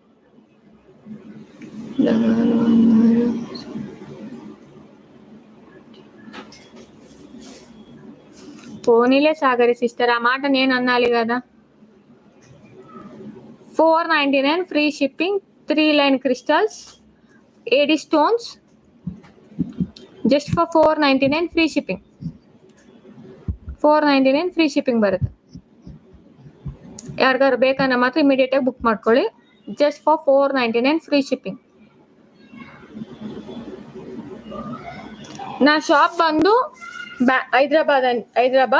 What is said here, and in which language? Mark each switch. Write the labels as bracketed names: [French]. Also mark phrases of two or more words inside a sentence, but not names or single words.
[Telugu] పోనీలే సాగరి సిస్టర్, ఆ మాట నేను అన్నాలి కదా. [English] 499 free shipping, 3 line crystals, AD stones, just for 499 free shipping. [Kannada] 499 [English] free shipping [Kannada] ಬರುತ್ತೆ. ಯಾರಿಗಾರು ಬೇಕಂದ್ರೆ ಮಾತ್ರ ಇಮಿಡಿಯೇಟ್ ಆಗಿ ಬುಕ್ ಮಾಡ್ಕೊಳ್ಳಿ. [English] just for [Kannada] 499 [English] free shipping. [Kannada] ನಾ ಶಾಪ್ ಬಂದು ಹೈದರಾಬಾದ್.